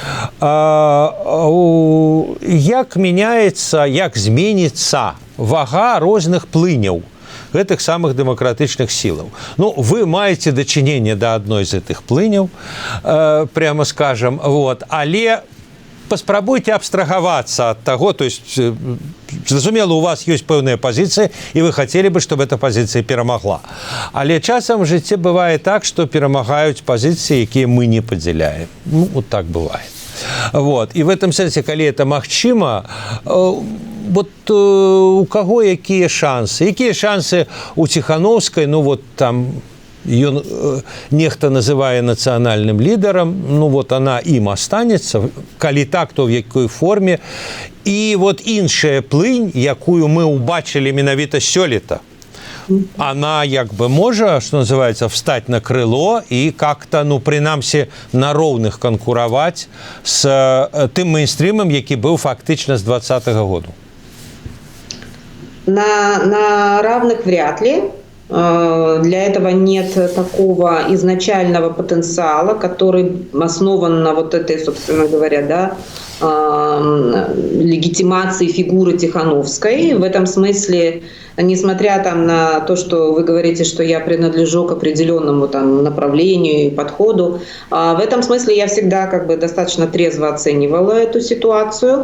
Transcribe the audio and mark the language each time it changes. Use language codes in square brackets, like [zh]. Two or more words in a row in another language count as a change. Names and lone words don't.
[be] Як мяняецца, як зменіцца вага розных плыняў гэтых самых дэмакратычных сілаў? Ну, вы маеце дачыненне да адной з гэтых плыняў, [ru] прямо скажем, [be] але паспрабуйце абстрагавацца ад таго, [ru] то есть, [be] зразумела, у вас ёсць пэўная пазіцыя, і вы хацелі бы, [ru] чтобы эта [be] пазіцыя перамагла. Але часам в жыцці бывае так, што перамагаюць пазіцыі, якія мы не падзяляем. Ну, [ru] вот так бывает. [be] І [ru] в этом [be] сэнсе, калі это магчыма, у каго якія шансы? Якія шансы у Ціхановскай, там ён нехта называе нацыянальным лідарам, она ім астанецца, калі так, то в якой форме. І іншая плынь, якую мы убачылі менавіта сёлета, [ru] она можа, что называется, встать на крыло и как-то, [be] прынамсі, на роўных канкураваць с тым мейнстрімам, які быў фактычна з 2020 года. [ru] На равных вряд ли. Для этого нет такого изначального потенциала, который основан на этой, собственно говоря, легитимации фигуры Тихановской. В этом смысле, несмотря на то, что вы говорите, что я принадлежу к определенному направлению и подходу, в этом смысле я всегда достаточно трезво оценивала эту ситуацию.